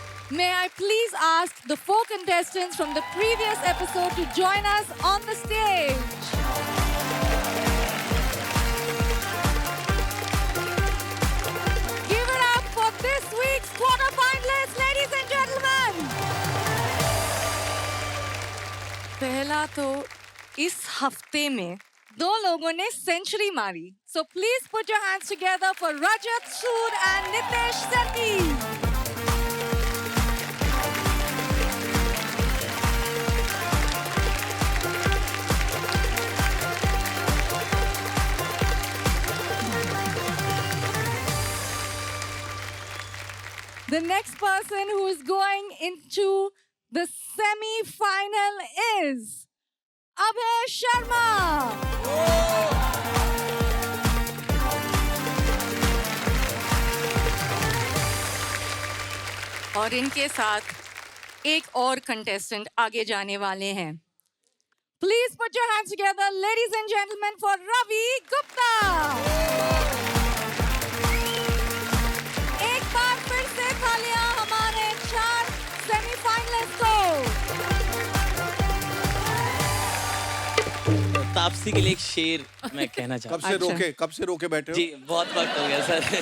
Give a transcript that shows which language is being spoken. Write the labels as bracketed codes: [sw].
[en] May I please ask the 4 contestants from the previous episode to join us on the stage. Give it up for this week's quarterfinalists, ladies and gentlemen. [hi] पहला तो इस हफ्ते में 2 लोगों ने century मारी. [en] So please put your hands together for Rajat Sood and Nitesh Sethi. The next person who is going into the semi-final is Abhay Sharma. [hi] और इनके साथ एक और कंटेस्टेंट आगे जाने वाले हैं. [en] Please put your hands together, ladies and gentlemen, for Ravi Gupta. [hi] एक बार फिर से तालियां हमारे 4 सेमीफाइनलिस्ट को. तापसी के लिए एक शेर मैं कहना चाहता हूँ. कब से रोके बैठे हो? जी बहुत वक्त हो गया सर.